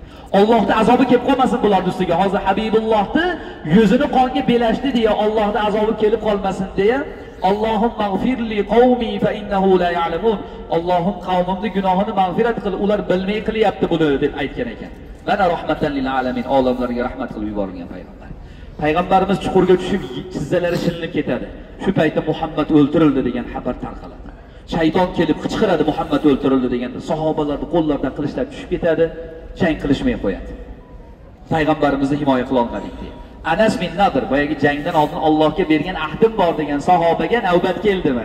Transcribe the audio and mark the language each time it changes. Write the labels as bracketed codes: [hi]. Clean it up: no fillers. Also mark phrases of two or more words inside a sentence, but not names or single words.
[uz] Allohning azobi kelib qolmasin bularning ustiga. Hozir Habibullohni yuzini qonga belashdi deya Allohning azobi kelib qolmasin deya Allohim [ar] اغفر لقومي فإنه لا يعلمون. [uz] Allohim qavmimning gunohini mag'firat qil, ular bilmay qilyapti buni deb aytgan ekan. Mana [ar] رحمة للعالمين, [uz] olamlarga rahmat qilib yuborgan payg'ambar. Payg'ambarimiz chuqurga tushib, tizzalari shilinib ketadi. Shu paytda Muhammad o'ldirildi degan xabar tarqaladi. Shayton kelib qichqiradi, Muhammad o'ldirildi deganda sahobalarning qo'llaridan qilichlar tushib ketadi, jang qilishmay qo'yadi. Payg'ambarimizni himoya qila olmadik deydi. Anas bin Nadr boyagi jangdan oldin Allohga bergan ahdim bor degan sahobaga navbat keldi mana.